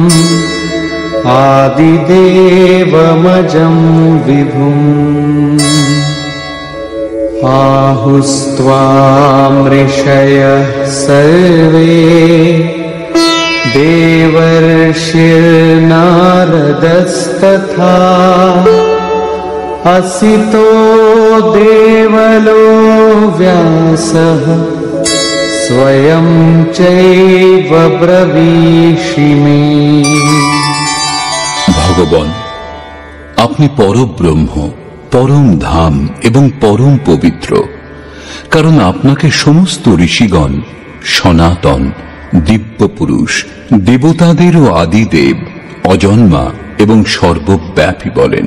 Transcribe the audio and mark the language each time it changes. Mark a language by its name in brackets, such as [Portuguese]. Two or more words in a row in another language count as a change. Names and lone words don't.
[Sanskrit] आदिदेवमजं विभुम् आहुस्त्वां ऋषयः सर्वे देवर्षिर्नारदस्तथा असितो देवलो व्यासः स्वयं चैव ब्रवीषिमे। [Bangla] ভগবান, আপনি পরব্রহ্ম, পরম ধাম এবং পরম পবিত্র, কারণ আপনাকে সমস্ত ঋষিগণ সনাতন, দিব্য পুরুষ, দেবতাদেরও আদিদেব, অজন্মা এবং সর্বব্যাপী বলেন।